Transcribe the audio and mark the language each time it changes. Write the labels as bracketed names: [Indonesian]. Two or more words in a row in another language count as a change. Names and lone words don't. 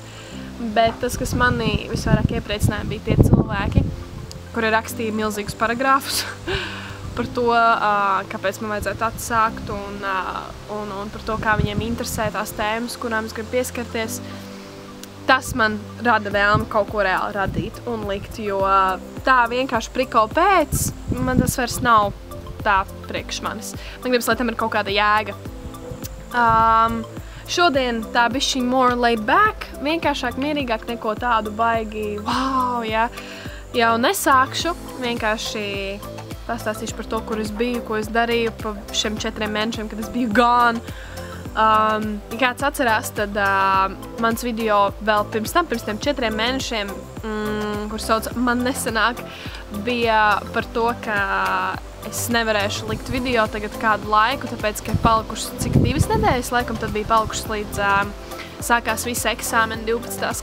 [Latvian] Bet tas, kas mani visvairāk iepriecināja, bija tie cilvēki, kuri rakstīja milzīgus paragrāfus par to, kāpēc man vajadzētu atsākt un par to, kā viņiem interesē tās tēmas, kurām es gribu pieskarties. Tas man rada vēlmi kaut ko reāli radīt un likt, jo tā vienkārši prikolu pēc, man tas vairs nav tā priekš manis. Man gribas, lai tam ir kaut kāda jēga. Šodien tā bišķi [English] more laid back, [Latvian] vienkāršāk, mierīgāk, neko tādu baigi, wow, ja. Jau nesākšu, vienkārši pastāstīšu par to, kur es biju, ko es darīju pa šiem 4 mēnešiem, kad es biju gone. Ja kāds atcerās, tad mans video vēl pirms tiem 4 mēnešiem, kur sauc Man nesanāk, bija par to, ka es nevarēšu likt video tagad kādu laiku, tāpēc, ka ir palikušas cik 2 nedēļas, laikam tad bija palikušas līdz sākās visi eksāmeni 12.